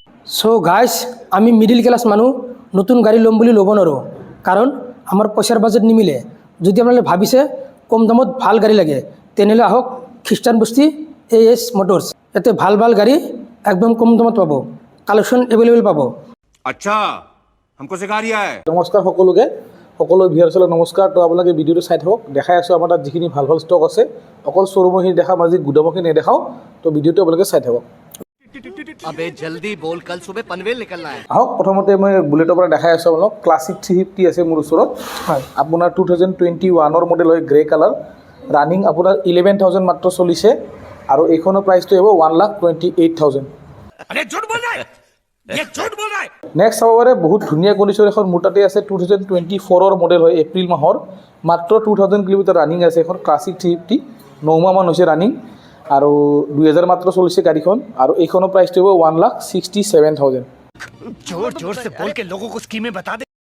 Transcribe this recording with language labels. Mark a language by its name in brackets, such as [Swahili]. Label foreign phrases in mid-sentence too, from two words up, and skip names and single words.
[English] so guys [Assamese] আমি মিডিল ক্লাস মানুষ নতুন গাড়ি লম বুলি ল'ব নোৱাৰোঁ কাৰণ আমাৰ পইচাৰ বাজেট নিমিলে। যদি আপোনালোকে ভাবিছে কম দামত ভাল গাড়ী লাগে তেনেহ'লে আহক খ্ৰীষ্টান বস্তি AS মটৰ্ছ। ইয়াতে ভাল ভাল গাড়ী একদম কম দামত পাব, [English] collection available [Assamese] পাব। [Hindi] अच्छा हमको सिखा रिया है। [Assamese] নমস্কাৰ সকলো ভিউৱাৰ্ছলৈ নমস্কাৰ। তো আপোনালোকে ভিডিঅ'টো চাই থাকক, দেখাই আছোঁ আমাৰ তাত যিখিনি ভাল ভাল ষ্টক আছে। অকল শ্ব'ৰুমৰখিনি দেখাম, আজি গুদামৰখিনি নেদেখাওঁ। তো ভিডিঅ'টো আপোনালোকে চাই থাকক। [Hindi] अबे जल्दी बोल, कल सुबह पनवेल निकलना है। [Assamese] আহক প্ৰথমতে মই বুলেটৰ পৰা দেখাই আছোঁ আপোনালোক। ক্লাছিক 350 আছে মোৰ ওচৰত। হয় আপোনাৰ 2021 মডেল হয়, [English] grey colour, [Assamese] ৰানিং আপোনাৰ 11,000 মাত্ৰ চলিছে আৰু এইখনৰ প্ৰাইচটো হ'ব 1,28,000। [Hindi] अरे झूठ बोल रहा है, ये झूठ बोल रहा है। [Assamese] নেক্সট চাব পাৰে বহুত ধুনীয়া কণ্ডিশ্যন এখন মোৰ তাতে আছে। 2024 মডেল হয়, এপ্ৰিল মাহৰ, মাত্ৰ 2000 কিলোমিটাৰ ৰানিং আছে। এখন ক্লাছিক 350 9 মাহমান হৈছে ৰানিং আৰু 2000 মাত্ৰ চলিছে গাড়ীখন আৰু এইখনৰ প্ৰাইচটো হ'ব 1,67,000। [Hindi] जोर जोर से बोल के लोगों को स्कीमें बता दे।